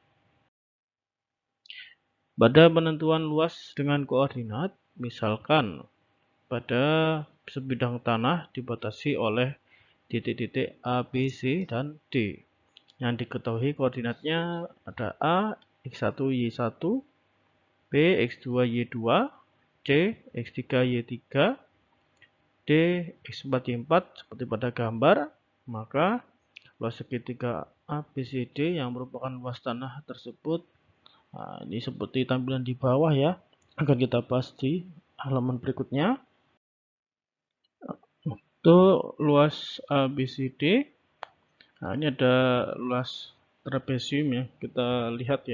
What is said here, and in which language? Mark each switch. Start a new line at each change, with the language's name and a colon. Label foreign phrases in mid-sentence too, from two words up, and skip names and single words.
Indonesian: Pada penentuan luas dengan koordinat, misalkan pada sebidang tanah dibatasi oleh titik-titik A, B, C, dan D. Yang diketahui koordinatnya ada A, X1, Y1, B, X2, Y2, C, X3, Y3, D, X4, Y4 seperti pada gambar, maka luas segitiga A, B, C, D yang merupakan luas tanah tersebut. Nah, ini seperti tampilan di bawah ya, akan kita bahas di halaman berikutnya. Untuk luas A, B, C, D, nah ini ada luas trapesium ya, kita lihat ya.